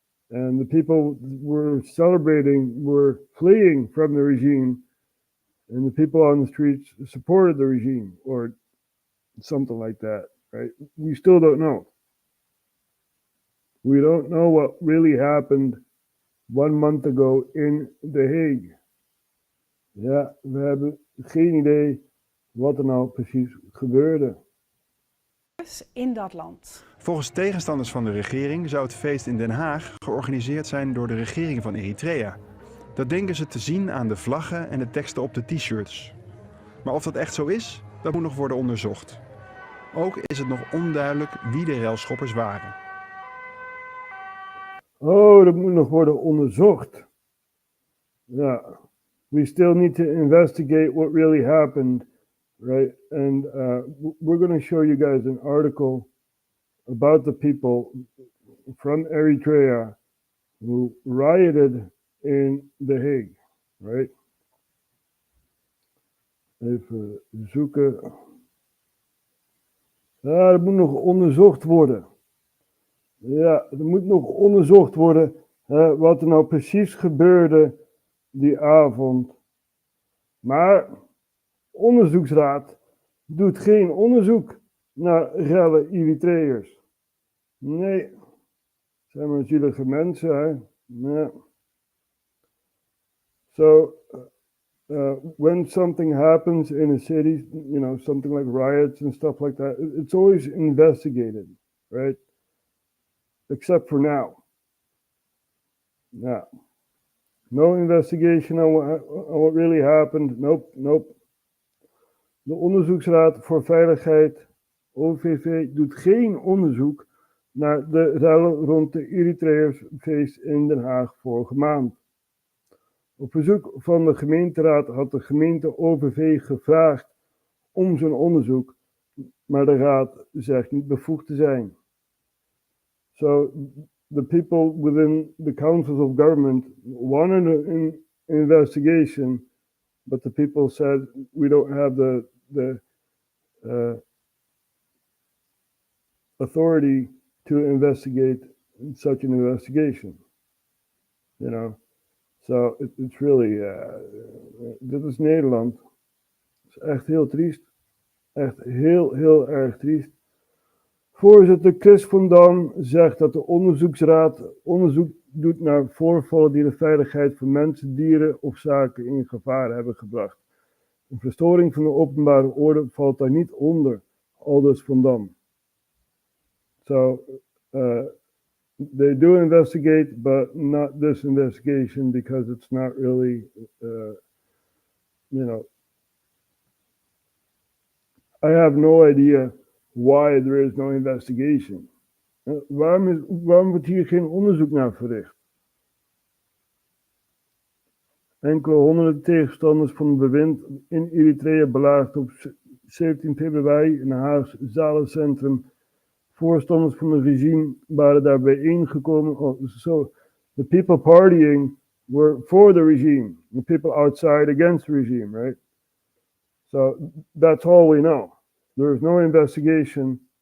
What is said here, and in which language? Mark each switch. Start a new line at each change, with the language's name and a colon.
English: And the people we're celebrating were fleeing from the regime and the people on the streets supported the regime or something like that, right? We still don't know. We don't know what really happened 1 month ago in The Hague.
Dutch: Ja, we hebben geen idee wat er nou precies gebeurde. In dat land. Volgens tegenstanders van de regering zou het feest in Den Haag georganiseerd zijn door de regering van Eritrea. Dat denken ze te zien aan de vlaggen en de teksten op de t-shirts. Maar of dat echt zo is, dat moet nog worden onderzocht. Ook is het nog onduidelijk wie de relschoppers waren. Oh, dat moet nog worden onderzocht.
English: Ja, we still need to investigate what really happened, right? And we're going to show you guys an article about the people from Eritrea who rioted in The Hague, right?
Dutch: Even zoeken. Ja, dat moet nog onderzocht worden. Ja, er moet nog onderzocht worden wat er nou precies gebeurde die avond. Maar onderzoeksraad doet geen onderzoek naar rellen Eritreërs. Nee, zijn maar zielige mensen, hè. Ja.
English: So, when something happens in a city, something like riots and stuff like that, it's always investigated, right? Except for now. Yeah. No investigation on what really happened. Nope.
Dutch: De Onderzoeksraad voor Veiligheid, OVV, doet geen onderzoek naar de rellen rond de Eritreërsfeest in Den Haag vorige maand. Op verzoek van de gemeenteraad had de gemeente OVV gevraagd om zo'n onderzoek, maar de raad zegt niet bevoegd te zijn.
English: So, the people within the councils of government wanted an investigation, but the people said we don't have the authority to investigate such an investigation. So it's really,
Dutch: dit is Nederland. Het is echt heel triest. Echt heel erg triest. Voorzitter Chris van Dam zegt dat de onderzoeksraad onderzoek doet naar voorvallen die de veiligheid van mensen, dieren of zaken in gevaar hebben gebracht. Een verstoring van de openbare orde valt daar niet onder, aldus Van Dam.
English: So, they do investigate, but not this investigation because it's not really, I have no idea why there is no investigation.
Dutch: Waarom wordt hier geen onderzoek naar verricht? Enkele honderden tegenstanders van het bewind in Eritrea belaagden op 17 februari in een Haags zalencentrum. Voorstanders van het regime waren daar bijeengekomen.
English: So the people partying were for the regime. The people outside against the regime, right? So that's all we know. There is no investigation.